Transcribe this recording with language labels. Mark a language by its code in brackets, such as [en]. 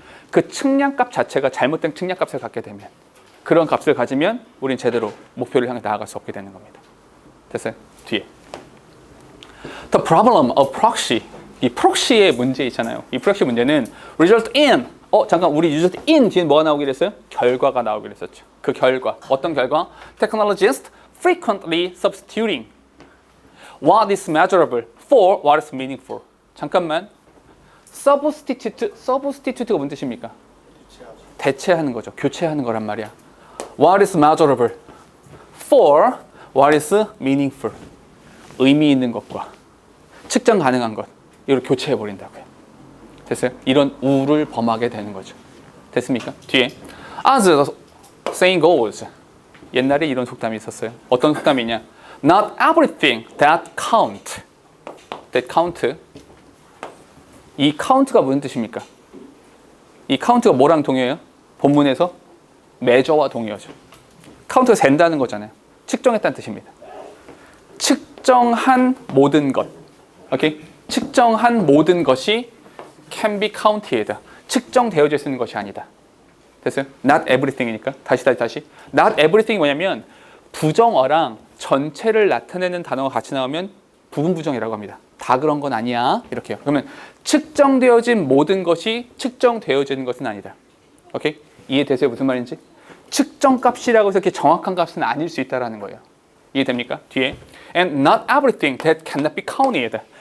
[ko] 그 측량값 자체가 잘못된 측량값을 갖게 되면 그런 값을 가지면 우린 제대로 목표를 향해 나아갈 수 없게 되는 겁니다. 됐어요? 뒤에. [en] The problem of proxy. [ko] 이 프록시의 문제 있잖아요. 이 프록시 문제는 result in. 잠깐 우리 result in 뒤에 뭐가 나오기로 했어요? 결과가 나오기로 했었죠. 그 결과. 어떤 결과? [en] Technologists frequently substituting what is measurable for what is meaningful. [ko] 잠깐만. substitute가 무슨 뜻입니까? 대체하는 거죠. 교체하는 거란 말이야. [en] What is measurable for what is meaningful. [ko] 의미 있는 것과 측정 가능한 것. 이걸 교체해 버린다고요. 됐어요? 이런 우를 범하게 되는 거죠. 됐습니까? 뒤에 [en] As the saying goes. [ko] 옛날에 이런 속담이 있었어요. 어떤 속담이냐? [en] Not everything that count. That count. [ko] 이 count가 무슨 뜻입니까? 이 count가 뭐랑 동의해요? 본문에서 measure와 동의하죠. count가 잰다는 거잖아요. 측정했다는 뜻입니다. 측정한 모든 것. 오케이? 측정한 모든 것이 [en] can be counted. [ko] 측정되어져 있는 것이 아니다. 됐어요? Not everything이니까. 다시. Not everything이 뭐냐면 부정어랑 전체를 나타내는 단어가 같이 나오면 부분부정이라고 합니다. 다 그런 건 아니야. 이렇게요. 그러면 측정되어진 모든 것이 측정되어지는 것은 아니다. 오케이? 이해되세요? 무슨 말인지? 측정값이라고 해서 이렇게 정확한 값은 아닐 수 있다는 거예요. 이해됩니까? 뒤에 [en] and not everything that cannot be counted.